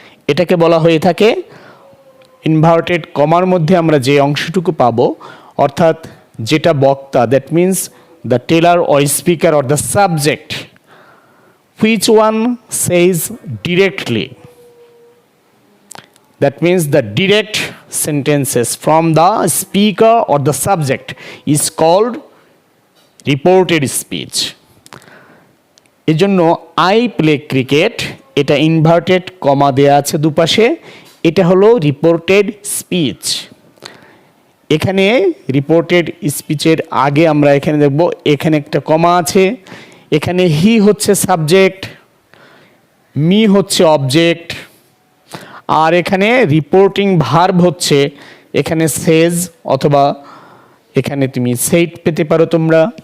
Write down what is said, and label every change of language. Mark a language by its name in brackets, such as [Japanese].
[Bangla] এটাকে বলা হয়ে থাকে ইনভার্টেড কমার মধ্যে আমরা যে অংশটুকু পাবো, অর্থাৎ যেটা বক্তা, [English] That means the teller or speaker or the subject, which one says directly. That means the direct sentences from the speaker or the subject is called reported speech. [Bangla] এজন্য [English] I play cricket, [Bangla] এটা inverted comma দেয়া আছে দুপাশে, এটা হলো reported speech. এখানে reported স্পিচের আগে আমরা এখানে দেখব, এখানে একটা কমা আছে, এখানে হি হচ্ছে সাবজেক্ট, মি হচ্ছে অবজেক্ট, আর এখানে রিপোর্টিং ভার্ব হচ্ছে, এখানে সেজ অথবা এখানে তুমি সেইড পেতে পারো তোমরা।